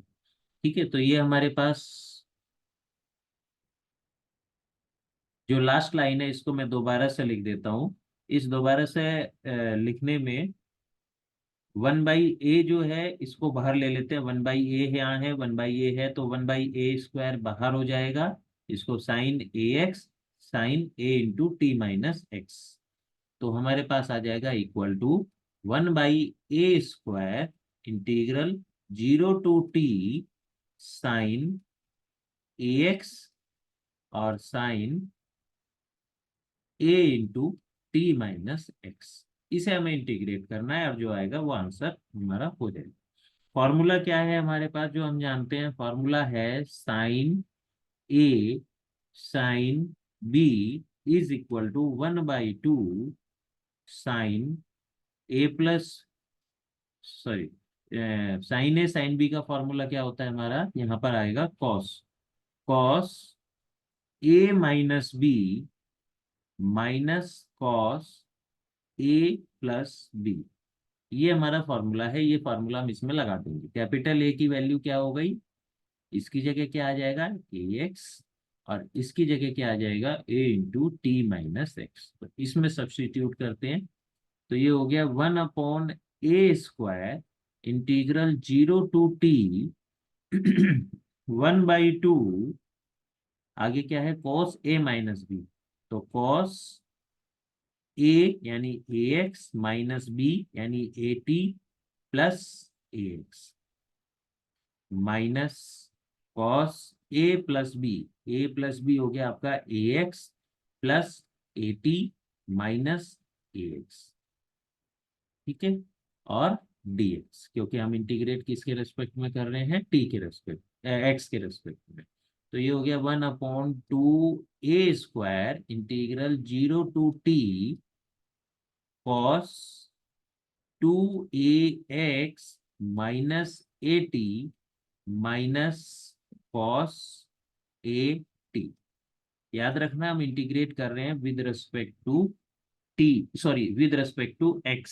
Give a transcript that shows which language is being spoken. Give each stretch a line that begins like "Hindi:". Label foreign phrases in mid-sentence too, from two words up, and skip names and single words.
Hindi: ठीक है, तो ये हमारे पास जो
English: last line
Hindi: है इसको मैं दोबारा से लिख देता हूँ। इस दोबारा से लिखने में 1/a जो है इसको बाहर ले लेते हैं। 1/a यहाँ है, 1/a है, तो 1/a² बाहर हो जाएगा। इसको sin ax sin a × t-x। तो हमारे पास आ जाएगा
English: equal to
Hindi: 1/a² इंटीग्रल 0 to t sin ax और sin a × t-x। इसे हमें इंटीग्रेट करना है और जो आएगा वो आंसर हमारा हो जाएगा। फॉर्मूला क्या है हमारे पास, जो हम जानते हैं, फॉर्मूला है sin a sin b = 1/2 sin a+ सॉरी sin a sin b का फॉर्मूला क्या होता है हमारा, यहाँ पर आएगा cos a - b -cos a + b। ये हमारा फॉर्मूला है, ये फॉर्मूला हम इसमें लगा देंगे।
English: capital A
Hindi: की वैल्यू क्या हो गई, इसकी जगह क्या आ जाएगा ax, और इसकी जगह क्या आ जाएगा a × t-x। तो इसमें सब्स्टिट्यूट करते हैं, तो ये हो गया 1/a² इंटीग्रल 0 to t 1/2। आगे क्या है, cos a - b। तो cos a यानी ax -b यानी at प्लस ax माइनस cos a + b हो गया आपका ax प्लस at माइनस ax। ठीक है, और dx, क्योंकि हम इंटीग्रेट किसके रेस्पेक्ट में कर रहे हैं, t के रेस्पेक्ट x के रेस्पेक्ट में। तो ये हो गया 1/2a² इंटीग्रल 0 to t cos 2ax -at माइनस cos at। याद रखना हम इंटीग्रेट कर रहे हैं
English: with respect to with respect to
Hindi: x।